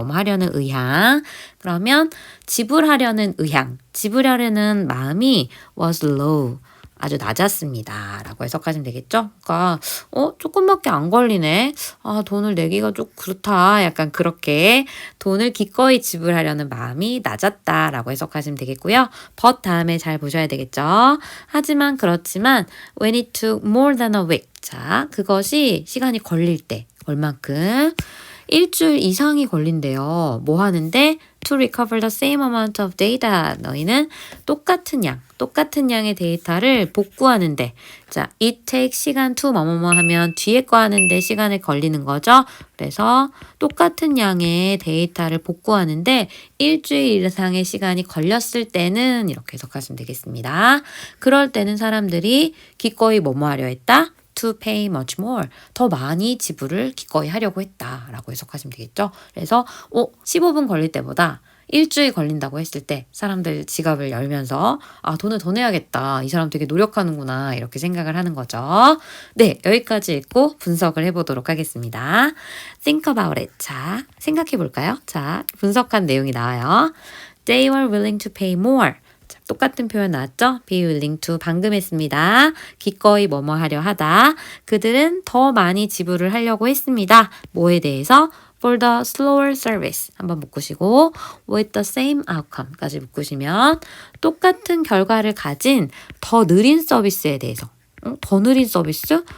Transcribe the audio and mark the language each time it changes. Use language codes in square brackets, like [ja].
[ko] 뭐뭐 하려는 의향. 그러면 지불하려는 의향, 지불하려는 마음이 [en] was low. [ko] 아주 낮았습니다. 라고 해석하시면 되겠죠? 그러니까 조금밖에 안 걸리네. 돈을 내기가 좀 그렇다. 약간 그렇게 돈을 기꺼이 지불하려는 마음이 낮았다. 라고 해석하시면 되겠고요. but 다음에 잘 보셔야 되겠죠? 하지만 그렇지만 [en] when it took more than a week. [ko] 자, 그것이 시간이 걸릴 때 얼만큼? 일주일 이상이 걸린대요. 뭐 하는데? [en] To recover the same amount of data. [ko] 너희는 똑같은 양의 데이터를 복구하는데 자, [en] it takes [ko] 시간 to 뭐뭐뭐 하면 뒤에 거 하는데 시간이 걸리는 거죠. 그래서 똑같은 양의 데이터를 복구하는데 일주일 이상의 시간이 걸렸을 때는 이렇게 해석하시면 되겠습니다. 그럴 때는 사람들이 기꺼이 뭐뭐 하려 했다? [en] to pay much more. [ko] 더 많이 지불을 기꺼이 하려고 했다라고 해석하시면 되겠죠. 그래서 15분 걸릴 때보다 일주일 걸린다고 했을 때 사람들 지갑을 열면서 돈을 더 내야겠다. 이 사람 되게 노력하는구나. 이렇게 생각을 하는 거죠. 네, 여기까지 읽고 분석을 해보도록 하겠습니다. [en] Think about it. [ko] 자, 생각해 볼까요? 자, 분석한 내용이 나와요. [en] They were willing to pay more. [ko] 자, 똑같은 표현 나왔죠? [en] be willing to [ko] 방금 했습니다. 기꺼이 뭐뭐 하려 하다. 그들은 더 많이 지불을 하려고 했습니다. 뭐에 대해서? [en] For the slower service [ko] 한번 묶으시고 [en] with the same outcome [ko] 까지 묶으시면 똑같은 결과를 가진 더 느린 서비스에 대해서 더 느린 서비스?